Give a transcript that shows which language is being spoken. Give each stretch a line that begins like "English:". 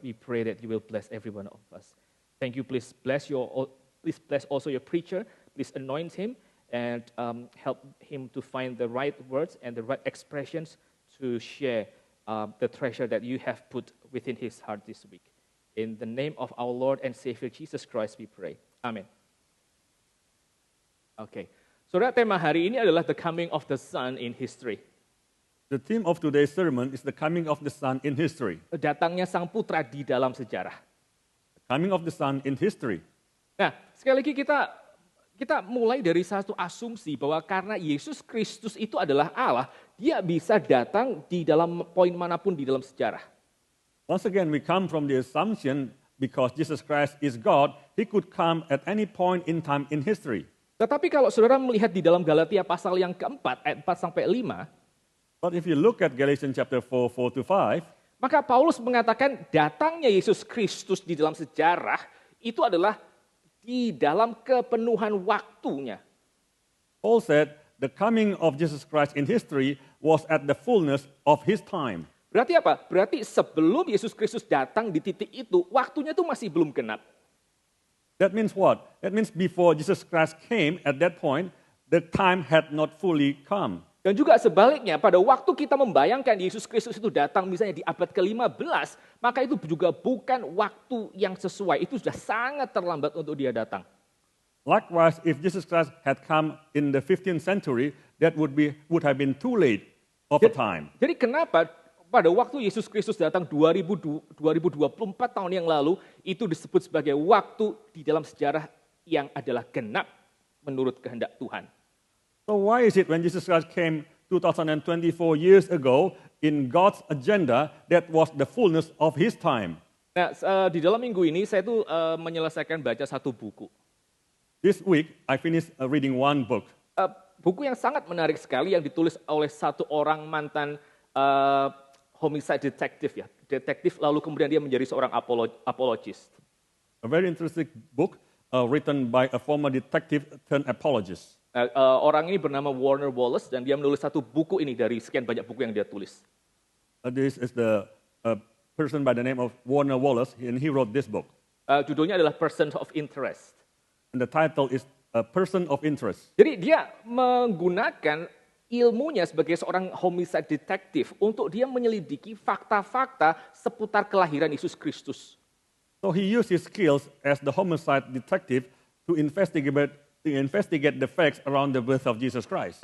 English: We pray that you will bless every one of us. Thank you. Please bless also your preacher. Please anoint him and help him to find the right words and the right expressions to share the treasure that you have put within his heart this week. In the name of our Lord and Savior Jesus Christ we pray. Amen. Okay.
Indonesian: Saudara, tema hari ini adalah
English: the coming of the Son in history. The theme of today's sermon is the coming of the Son in history.
Indonesian: Datangnya Sang Putra di dalam sejarah.
English: Coming of the Son in history.
Indonesian: Nah, sekali lagi kita mulai dari satu asumsi bahwa karena Yesus Kristus itu adalah Allah, dia bisa datang di dalam poin manapun di dalam sejarah.
English: Once again, we come from the assumption because Jesus Christ is God, he could come at any point in time in history.
Indonesian: Tetapi kalau saudara melihat di dalam Galatia pasal yang keempat, ayat 4 sampai 5,
English: But if you look at Galatians chapter 4, 4 to 5,
Indonesian: maka Paulus mengatakan datangnya Yesus Kristus di dalam sejarah itu adalah di dalam kepenuhan waktunya.
English: Paul said the coming of Jesus Christ in history was at the fullness of his time.
Indonesian: Berarti apa? Berarti sebelum Yesus Kristus datang di titik itu, waktunya itu masih belum genap.
English: That means what? That means before Jesus Christ came at that point, the time had not fully come.
Indonesian: Dan juga sebaliknya, pada waktu kita membayangkan Yesus Kristus itu datang misalnya di abad ke-15, maka itu juga bukan waktu yang sesuai. Itu sudah sangat terlambat untuk dia datang.
English: Likewise, if Jesus Christ had come in the 15th century, that would have been too late of a time.
Indonesian: Jadi kenapa pada waktu Yesus Kristus datang 2024 tahun yang lalu, itu disebut sebagai waktu di dalam sejarah yang adalah genap menurut kehendak Tuhan.
English: So why is it when Jesus Christ came 2024 years ago in God's agenda, that was the fullness of his time?
Indonesian: Nah, di dalam minggu ini saya tuh menyelesaikan baca satu buku.
English: This week, I finished reading one book.
Indonesian: Buku yang sangat menarik sekali yang ditulis oleh satu orang mantan homicide detective ya. Detektif lalu kemudian dia menjadi seorang apologist.
English: A very interesting book written by a former detective turned apologist.
Indonesian: Orang ini bernama Warner Wallace dan dia menulis satu buku ini dari sekian banyak buku yang dia tulis.
English: This is the person by the name of Warner Wallace, and he wrote this book.
Indonesian: Judulnya adalah Person of Interest.
English: And the title is A Person of Interest.
Indonesian: Jadi dia menggunakan ilmunya sebagai seorang homicide detective untuk dia menyelidiki fakta-fakta seputar kelahiran Yesus Kristus.
English: So he used his skills as the homicide detective to investigate the facts around the birth of Jesus Christ.